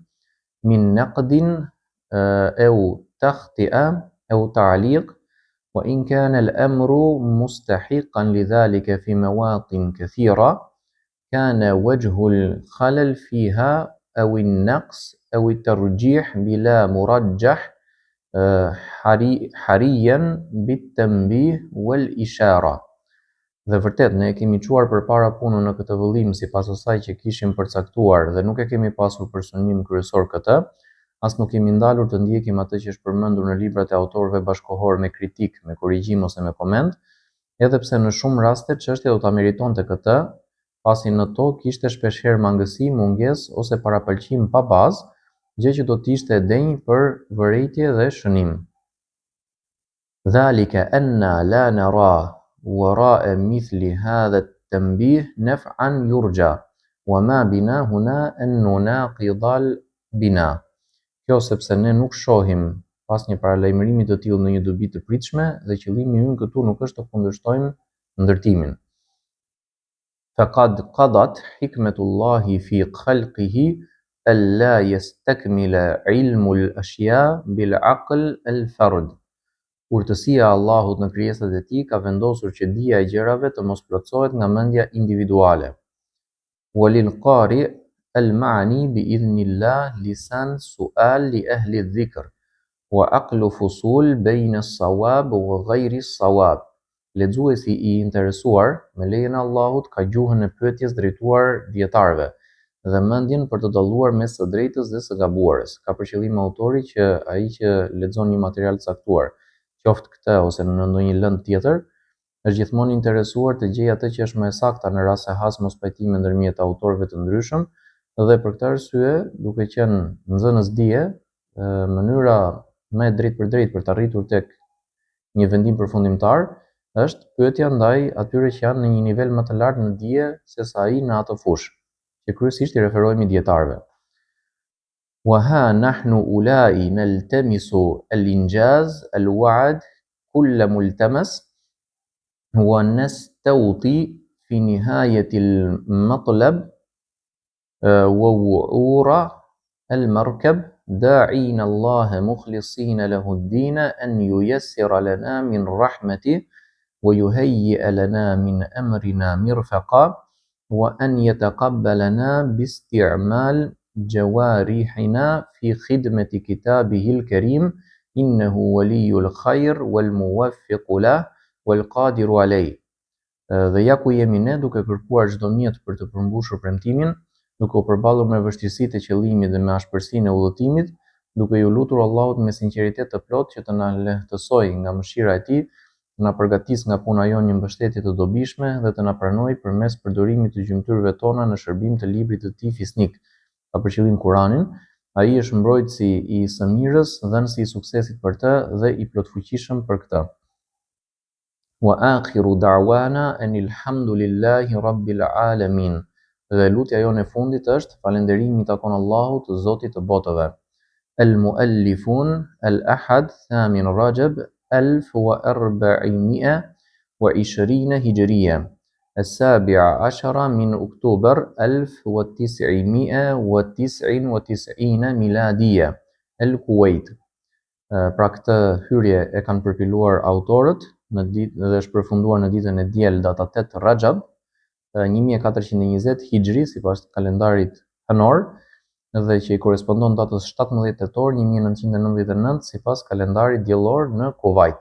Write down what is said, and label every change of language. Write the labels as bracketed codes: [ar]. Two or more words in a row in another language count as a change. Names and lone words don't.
[ar] من نقد أو تخطئة أو تعليق وإن كان الأمر مستحقا لذلك في مواطن كثيرة كان وجه الخلل فيها أو النقص أو الترجيح بلا مرجح حريا بالتنبيه والإشارة. [sq] Dhe vërtet ne e kemi çuar përpara punën në këtë vëllim sipas asaj që kishim përcaktuar dhe nuk e kemi pasur për synim kryesor këtë, as nuk kemi ndalur të ndjekim atë që është përmendur në librat e autorëve bashkëkohor me kritik, me korrigjim ose me koment, edhe pse në shumë raste çështja do ta meritonte këtë, pasi në to kishte shpeshherë mangësi, mungesë ose parapëlqim pa bazë, gjë që do të ishte e denjë për vërejtje dhe shënim. [ar] ذلك أن لا نرى وراء مثل هذا التنبيه نفعا يرجى وما بنا هنا أن نناقض البنا. [sq] Kjo sepse ne nuk shohim pas një paralajmërimi të tillë në një dobi të pritshme dhe qëllimi ynë këtu nuk është të kundërshtojmë ndërtimin. [ar] فقد قضت حكمة الله في خلقه ألا يستكمل علم الأشياء بالعقل الفرد. [sq] Urtësia e Allahut në krijesat e tij ka vendosur që dija e gjërave të mos plotësohet nga mendja individuale. [ar] وللقارئ المعني بإذن الله لسان سؤال لأهل الذكر وعقل فصول بين الصواب وغير الصواب. [sq] Lexuesi I interesuar me lejen e Allahut ka gjuhën e pyetjes drejtuar dietarëve dhe mendjen për të dalluar mes së drejtës dhe së gabuarës. Ka për qëllim autori që ai që lexon një material të caktuar, qoftë këtë ose në ndonjë lëndë tjetër, është gjithmonë interesuar të gjejë atë që është më e sakta në rast se has mospajtime ndërmjet autorëve të ndryshëm, dhe për këtë arsye, duke qenë nxënës dije, mënyra më e drejtë për drejtë për të arritur tek një vendim përfundimtar është pyetja ndaj atyre që janë në një nivel më të lartë në dije se sa ai në atë fushë, që kryesisht I referohemi dietarëve. [ar] وها نحن أولئك نلتمس الإنجاز الوعد كل ملتمس ونستوطي في نهاية المطلب ووعور المركب داعين الله مخلصين له الدين أن ييسر لنا من رحمته ويهيئ لنا من أمرنا مرفقا وأن يتقبلنا باستعمال جوارحنا في خدمة كتابه الكريم إنه ولي الخير والموفق له والقادر عليه. [sq] Dhe ja ku jemi ne duke kërkuar çdo mjet për të përmbushur premtimin, duke u përballur me vështirësitë e qëllimit dhe me ashpërsinë e udhëtimit, duke ju lutur Allahut me sinqeritet të plotë që të na lehtësojë nga mëshira e Tij, të na përgatisë nga puna jonë një mbështetje të dobishme dhe të na pranojë përmes përdorimit të gjymtyrëve tona në shërbim të librit të Tij fisnik. Ka për qëllim Kur'anin, ai është mbrojtësi I së mirës, dhënësi I suksesit për të dhe I plotfuqishëm për këtë. [ar] وآخر دعوانا أن الحمد لله رب العالمين. [sq] Dhe lutja jone e fundit është falënderimi I takon Allahut, Zotit të botëve. [ar] المؤلفون الأحد ثامن رجب 1420 هجرية. السابع عشر من أكتوبر 1999 ميلادية الكويت. [sq] Pra këtë hyrje e kanë përpiluar autorët dhe është përfunduar në ditën e diel data 8 Rajab 1420 hijri sipas kalendarit hënor dhe që I korespondon datës 17 tetor 1999 sipas kalendarit diellor në Kuvajt.